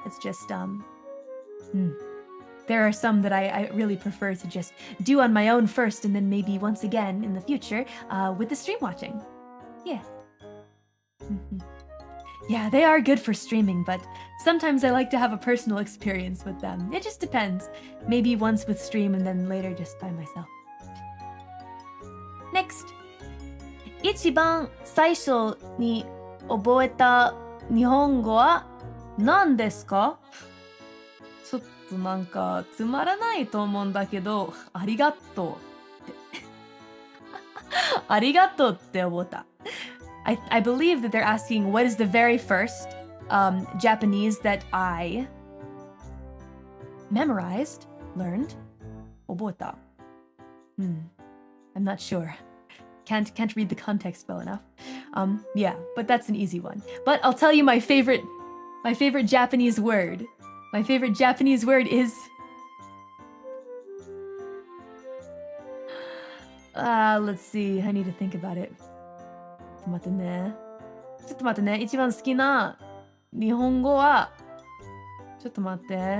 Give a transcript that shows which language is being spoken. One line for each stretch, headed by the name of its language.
English: It's just, there are some that I really prefer to just do on my own first and then maybe once again in the future with the stream watching. Yeah. Yeah, they are good for streaming, but sometimes I like to have a personal experience with them. It just depends. Maybe once with stream and then later just by myself. Next.
Japanese: 一番最初に覚えた日本語は何ですか？ちょっとなんかつまらないと思うんだけど、ありがとうって。ありがとうって思った。
English: I believe that they're asking what is the very first Japanese that I memorized, learned, 覚えた. I'm not sure. Can't read the context well enough. Yeah, but that's an easy one. But I'll tell you my favorite Japanese word. My favorite Japanese word is... let's see. I need to think about it.
Japanese: ちょっと待ってね。一番好きな日本語は、ちょっと待って。